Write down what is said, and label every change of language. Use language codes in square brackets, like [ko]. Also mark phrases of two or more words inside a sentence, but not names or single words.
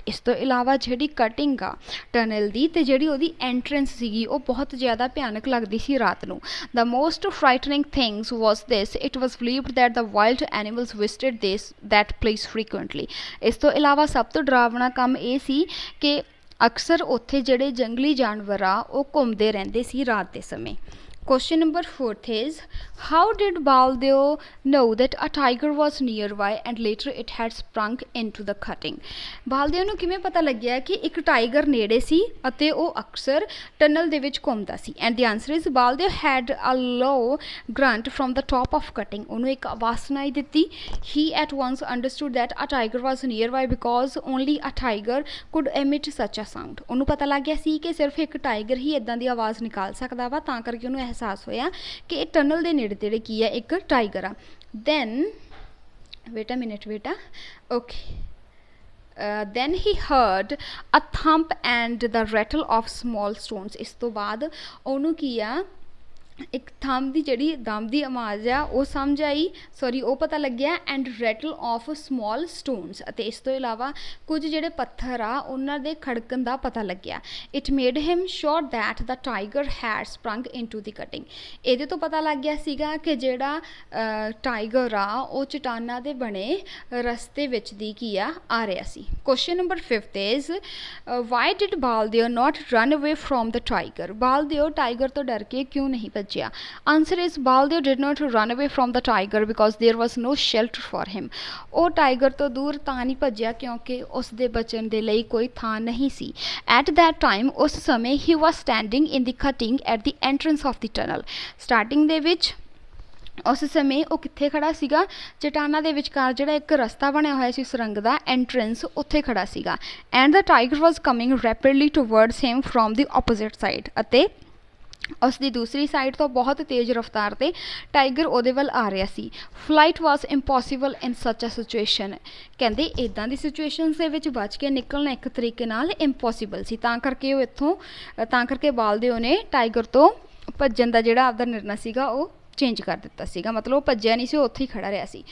[pa] ਇਸ ਤੋਂ ਇਲਾਵਾ ਜਿਹੜੀ ਕਟਿੰਗ ਆ ਟਨਲ ਦੀ ਤੇ ਜਿਹੜੀ ਉਹਦੀ ਐਂਟਰੈਂਸ ਸੀਗੀ ਉਹ ਬਹੁਤ ਜ਼ਿਆਦਾ ਭਿਆਨਕ ਲੱਗਦੀ ਸੀ ਰਾਤ ਨੂੰ. [en] The most frightening things was this, it was believed that the wild animals visited that place frequently. [pa] ਇਸ ਤੋਂ ਇਲਾਵਾ ਸਭ ਤੋਂ ਡਰਾਵਣਾ ਕੰਮ ਇਹ ਸੀ ਕਿ ਅਕਸਰ ਉੱਥੇ ਜਿਹੜੇ ਜੰਗਲੀ ਜਾਨਵਰ ਆ ਉਹ ਘੁੰਮਦੇ ਰਹਿੰਦੇ ਸੀ ਰਾਤ ਦੇ ਸਮੇਂ. [en] Question number 4 is, how did Baldev know that a tiger was nearby and later it had sprung into the cutting? [pa] Baldev ਨੂੰ ਕਿਵੇਂ ਪਤਾ ਲੱਗਿਆ ਕਿ ਇੱਕ ਟਾਈਗਰ ਨੇੜੇ ਸੀ ਅਤੇ ਉਹ ਅਕਸਰ ਟਨਲ ਦੇ ਵਿੱਚ ਘੁੰਮਦਾ ਸੀ? [en] And the answer is Baldev had a low grunt from the top of cutting. [pa] ਉਹਨੂੰ ਇੱਕ ਆਵਾਜ਼ ਸੁਣਾਈ ਦਿੱਤੀ. [en] He at once understood that a tiger was nearby because only a tiger could emit such a sound. [pa] ਉਹਨੂੰ ਪਤਾ ਲੱਗ ਗਿਆ ਸੀ ਕਿ ਸਿਰਫ ਇੱਕ ਟਾਈਗਰ ਹੀ ਇੱਦਾਂ ਦੀ ਆਵਾਜ਼ ਨਿਕਾਲ ਸਕਦਾ ਵਾ, ਤਾਂ ਕਰਕੇ ਉਹਨੂੰ ਅਹਿਸਾਸ ਹੋਇਆ ਕਿ ਇਹ ਟਨਲ ਕੇ ਨੇੜੇ ਤੇੜੇ ਕੀ ਹੈ ਇੱਕ ਟਾਈਗਰ ਆ. [en] Then wait a minute बेटा, okay, then he heard a thump and the rattle of small stones. [pa] ਇਸ ਤੋਂ ਬਾਅਦ ਓਹਨੂੰ ਕੀ ਆ ਇੱਕ ਥੰਬ ਦੀ ਜਿਹੜੀ ਦਮ ਦੀ ਆਵਾਜ਼ ਆ ਉਹ ਸਮਝ ਆਈ, ਸੌਰੀ ਉਹ ਪਤਾ ਲੱਗਿਆ, [en] and rattle of small stones. [pa] ਅਤੇ ਇਸ ਤੋਂ ਇਲਾਵਾ ਕੁਝ ਜਿਹੜੇ ਪੱਥਰ ਆ ਉਹਨਾਂ ਦੇ ਖੜਕਣ ਦਾ ਪਤਾ ਲੱਗਿਆ. [en] It made him sure that the tiger had sprung into the cutting. [pa] ਇਹਦੇ ਤੋਂ ਪਤਾ ਲੱਗ ਗਿਆ ਸੀਗਾ ਕਿ ਜਿਹੜਾ ਟਾਈਗਰ ਆ ਉਹ ਚਟਾਨਾਂ ਦੇ ਬਣੇ ਰਸਤੇ ਵਿੱਚ ਦੀ ਕੀ ਆ ਰਿਹਾ ਸੀ. [en] Question number 5 is, why did Baldev not run away from the tiger? [pa] ਬਾਲਦੇਵ ਟਾਈਗਰ ਤੋਂ ਡਰ ਕੇ ਕਿਉਂ ਨਹੀਂ ਭੱਜਿਆ? [en] Answer is Baldev did not run away from the tiger because there was no shelter for him. [pa] ਉਹ ਟਾਈਗਰ ਤੋਂ ਦੂਰ ਤਾਂ ਨਹੀਂ ਭੱਜਿਆ ਕਿਉਂਕਿ ਉਸ ਦੇ ਬਚਣ ਦੇ ਲਈ ਕੋਈ ਥਾਂ ਨਹੀਂ ਸੀ. [en] At that time [pa] ਉਸ ਸਮੇਂ [en] he was standing in the cutting at the entrance of the tunnel. [pa] Starting ਦੇ ਵਿੱਚ ਉਸ ਸਮੇਂ ਉਹ ਕਿੱਥੇ ਖੜਾ ਸੀਗਾ? ਚਟਾਨਾਂ ਦੇ ਵਿਚਕਾਰ ਜਿਹੜਾ ਇੱਕ ਰਸਤਾ ਬਣਿਆ ਹੋਇਆ ਸੀ ਸੁਰੰਗ ਦਾ ਐਂਟਰੈਂਸ, ਉੱਥੇ ਖੜਾ ਸੀਗਾ. [en] And the tiger was coming rapidly towards him from the opposite side. [pa] ਅਤੇ ਉਸ ਦੀ ਦੂਸਰੀ ਸਾਈਡ ਤੋਂ ਬਹੁਤ ਤੇਜ਼ ਰਫ਼ਤਾਰ 'ਤੇ ਟਾਈਗਰ ਉਹਦੇ ਵੱਲ ਆ ਰਿਹਾ ਸੀ. [en] Flight was impossible in such a situation. [pa] ਕਹਿੰਦੇ ਇੱਦਾਂ ਦੀ ਸਿਚੁਏਸ਼ਨਸ ਦੇ ਵਿੱਚ ਬਚ ਕੇ ਨਿਕਲਣਾ ਇੱਕ ਤਰੀਕੇ ਨਾਲ ਇੰਪੋਸੀਬਲ ਸੀ, ਤਾਂ ਕਰਕੇ ਬਾਲਦੇਵ ਨੇ ਟਾਈਗਰ ਤੋਂ ਭੱਜਣ ਦਾ ਜਿਹੜਾ ਆਪਦਾ ਨਿਰਣਾ ਸੀਗਾ ਉਹ ਚੇਂਜ ਕਰ ਦਿੱਤਾ ਸੀਗਾ, ਮਤਲਬ ਉਹ ਭੱਜਿਆ ਨਹੀਂ ਸੀ, ਉਹ ਉੱਥੇ ਹੀ ਖੜਾ ਰਿਹਾ ਸੀ।